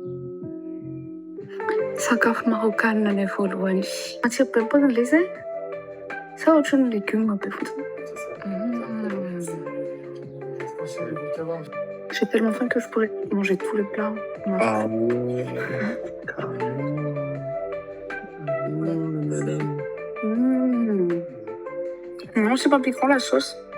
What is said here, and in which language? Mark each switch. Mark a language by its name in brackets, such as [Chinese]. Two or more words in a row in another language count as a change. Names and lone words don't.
[Malagasy] sakafo marocaine nany voalohany. Matsiro be ny paoziny le zay? [French] Ça, autre chose, légumes, un peu foutu. C'est ça. J'ai tellement faim que je pourrais manger tous les plats. Ah ouais, carrément. Madame. Non, c'est pas piquant la sauce.